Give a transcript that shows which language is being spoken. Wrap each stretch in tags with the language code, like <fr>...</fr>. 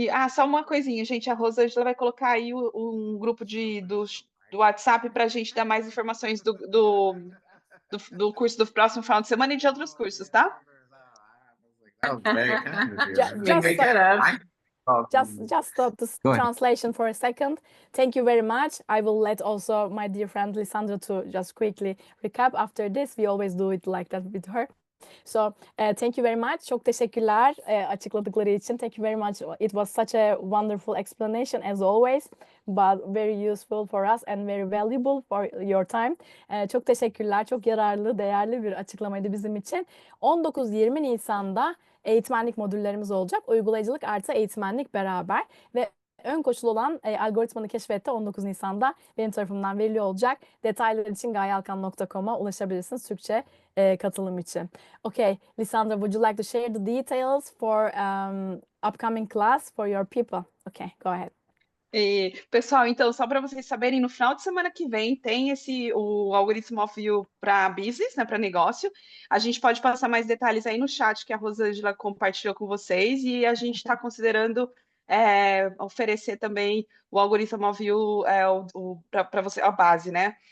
<pt>Só uma coisinha, gente, a Rosângela vai colocar aí um grupo do WhatsApp para a gente dar mais informações do curso do próximo final de semana e de outros cursos, tá?</pt> <en>That was very kind of you. Just Make that up. Just stop the Go ahead. translation for a second. Thank you very much. I will let also my dear friend Lisandra to just quickly recap after this. We always do it like that with her. So thank you very much.</en> <tr>Çok teşekkürler açıkladıkları için.</tr> <en>Thank you very much. It was such a wonderful explanation as always, but very useful for us and very valuable for your time.</en> <tr>Çok teşekkürler. Çok yararlı, değerli bir açıklamaydı bizim için. 19-20 Nisan'da eğitmenlik modüllerimiz olacak. Uygulayıcılık artı eğitmenlik beraber ve ön koşul olan algoritmanı keşfette 19 Nisan'da benim tarafımdan veriliyor olacak. Detaylar için gayalkan.com'a ulaşabilirsiniz Türkçe katılım için.</tr> <en>Okay, Lisandra, would you like to share the details for upcoming class for your people? Okay, go ahead.</en> <pt>Pessoal, então, só para vocês saberem, no final de semana que vem tem o Algorithm of You para business, né, para negócio. A gente pode passar mais detalhes aí no chat que a Rosângela compartilhou com vocês e a gente está considerando oferecer também o Algorithm of You para você, a base, né?</pt>